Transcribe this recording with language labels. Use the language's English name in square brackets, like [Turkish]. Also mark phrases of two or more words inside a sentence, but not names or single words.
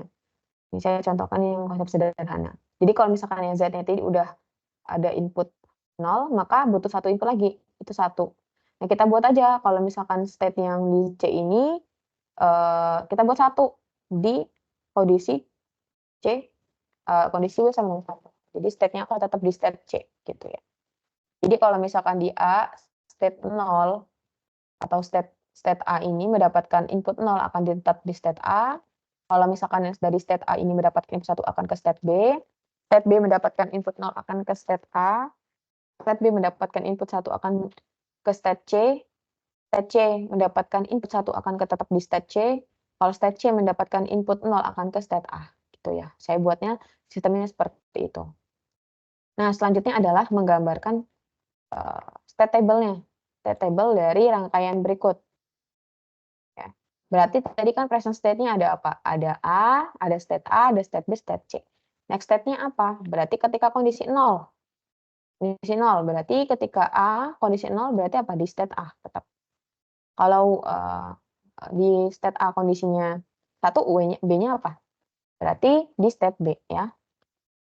[Indonesian] Ini saya contohkan yang konsep sederhana. Jadi kalau misalkan yang Z-nya tadi udah ada input 0, maka butuh 1 input lagi, itu 1. Nah, kita buat aja kalau misalkan state yang di C ini kita buat 1 di kondisi C, kondisi W sama dengan 1. Jadi state-nya akan tetap di state C gitu ya. Jadi kalau misalkan di A state 0 atau state A ini mendapatkan input 0 akan tetap di state A. Kalau misalkan dari state A ini mendapatkan input 1 akan ke state B. State B mendapatkan input 0 akan ke state A. State B mendapatkan input 1 akan ke state C. State C mendapatkan input 1 akan tetap di state C. Kalau state C mendapatkan input 0 akan ke state A. Gitu ya. Saya buatnya sistemnya seperti itu. Nah, selanjutnya adalah menggambarkan [English] state table- [Indonesian] nya. [English] State table [Indonesian] dari rangkaian berikut. Ya. Berarti tadi kan [English] present state- [Indonesian] nya ada apa? Ada A, ada state A, ada state B, state C. [English] Next state- [Indonesian] nya apa? Berarti ketika kondisi 0. Kondisi 0, berarti ketika A, kondisi 0 berarti apa? Di state A tetap. Kalau di state A kondisinya 1, B-nya apa? Berarti di state B ya.